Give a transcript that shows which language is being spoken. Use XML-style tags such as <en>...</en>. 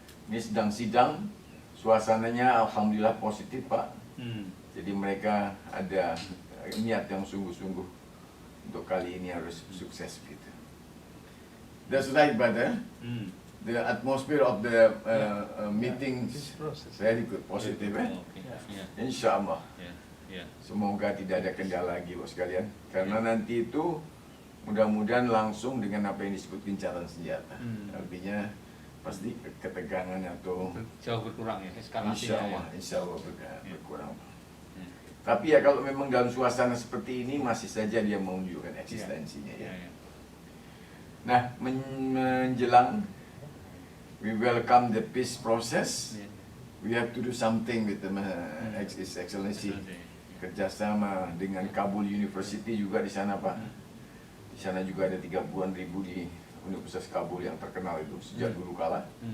<id>Ini sedang sidang, suasananya alhamdulillah positif Pak. Jadi mereka ada niat yang sungguh-sungguh untuk kali ini harus sukses gitu.</id> <en>That's right, brother. The atmosphere of the meeting very good, positive, Insya Allah.</en> <id>Semoga tidak ada kendala lagi, bos sekalian. Karena nanti itu mudah-mudahan langsung dengan apa yang disebut gencatan senjata. Artinya pasti ketegangan atau jauh berkurang ya eskalasinya. Insya Allah berkurang. Tapi ya kalau memang dalam suasana seperti ini masih saja dia menunjukkan eksistensinya ya. Nah, menjelang</id> <en>we welcome the peace process. We have to do something with His Excellency.</en> <id>Kerjasama dengan Kabul University juga di sana Pak. Di sana juga ada 30-an ribu di Universitas Kabul yang terkenal itu sejak dulu kala.</id>